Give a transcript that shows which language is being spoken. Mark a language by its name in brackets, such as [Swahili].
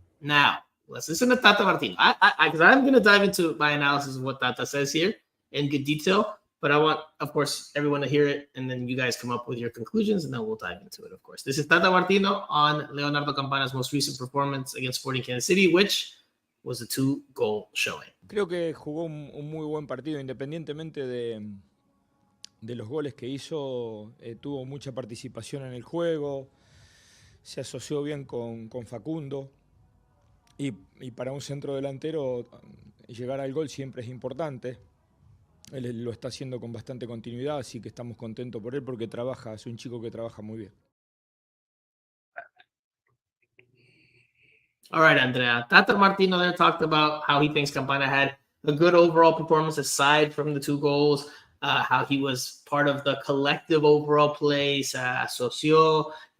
[English] Now, let's listen to Tata Martino. Because I'm going to dive into my analysis of what Tata says here in good detail. But I want, of course, everyone to hear it, and then you guys come up with your conclusions, and then we'll dive into it, of course. This is Tata Martino on Leonardo Campana's most recent performance against Sporting Kansas City, which was a 2-goal showing. [Spanish] Creo que jugó un muy buen partido, independientemente de los goles que hizo, tuvo mucha participación en el juego, se asoció bien con Facundo, y para un centro delantero llegar al gol siempre es importante. Él lo está haciendo con bastante continuidad, así que estamos contentos por él porque es un chico que trabaja muy bien. [English] All right, Andrea. Tata Martino there talked about how he thinks Campana had a good overall performance aside from the 2 goals, how he was part of the collective overall play, asoció.